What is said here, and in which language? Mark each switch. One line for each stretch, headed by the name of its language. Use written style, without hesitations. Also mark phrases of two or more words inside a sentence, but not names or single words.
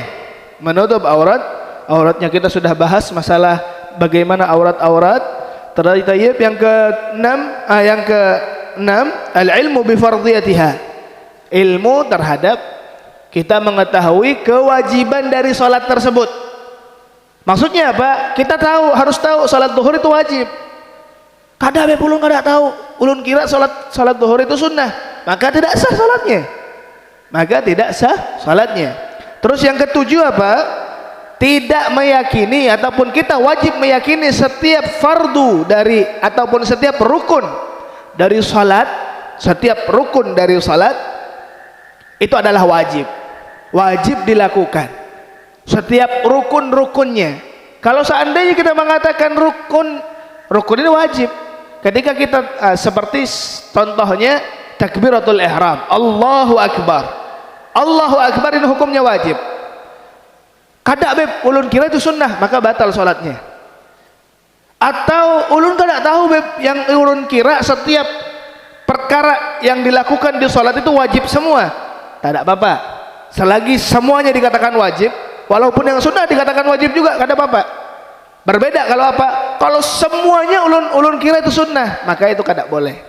Indonesian: Menutup auratnya kita sudah bahas masalah bagaimana aurat-aurat. Tayyib. Yang keenam,
Arabic: العلم بفرضيتها.
Indonesian: Ilmu terhadap kita mengetahui kewajiban dari salat tersebut. Maksudnya apa? Kita harus tahu salat zuhur itu wajib.
Banjar: Kada ulun kada tahu. Ulun kira salat zuhur itu sunnah.
Indonesian: Maka tidak sah salatnya. Terus yang ketujuh apa? Tidak meyakini ataupun kita wajib meyakini setiap fardu dari ataupun setiap rukun dari salat, itu adalah wajib dilakukan. Setiap rukun-rukunnya. Kalau seandainya kita mengatakan rukun ini wajib, ketika kita seperti contohnya takbiratul ihram, Allahu Akbar ini hukumnya wajib.
Banjar: Kada Beb, ulun kira itu sunnah, maka batal sholatnya. Atau ulun kada tahu Beb, yang ulun kira setiap perkara yang dilakukan di sholat itu wajib semua.
Indonesian: Tidak apa-apa, selagi semuanya dikatakan wajib. Walaupun yang sunnah dikatakan wajib juga, kada apa-apa. Berbeda kalau apa?
Banjar: Kalau semuanya ulun kira itu sunnah, maka itu kada boleh.